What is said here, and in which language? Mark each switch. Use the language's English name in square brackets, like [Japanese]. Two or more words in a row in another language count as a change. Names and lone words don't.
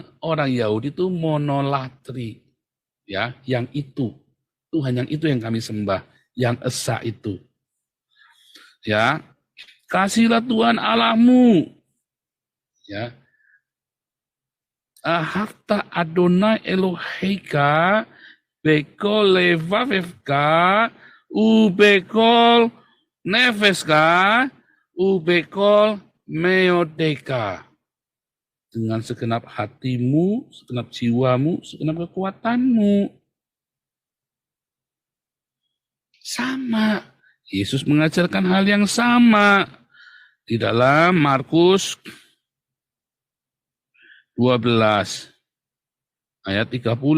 [Indonesian] Orang Yahudi itu monolatri. Ya, yang itu. Tuhan yang itu yang kami sembah. Yang esa itu. Ya. Kasihlah Tuhan Allahmu. Ya. [Hebrew] ואהבת אדוני אלהיך בכל לבבך ובכל נפשך ובכל מאדך. [Indonesian] Dengan segenap hatimu, segenap jiwamu, segenap kekuatanmu. Sama. Yesus mengajarkan hal yang sama. Di dalam Markus 12 ayat 30.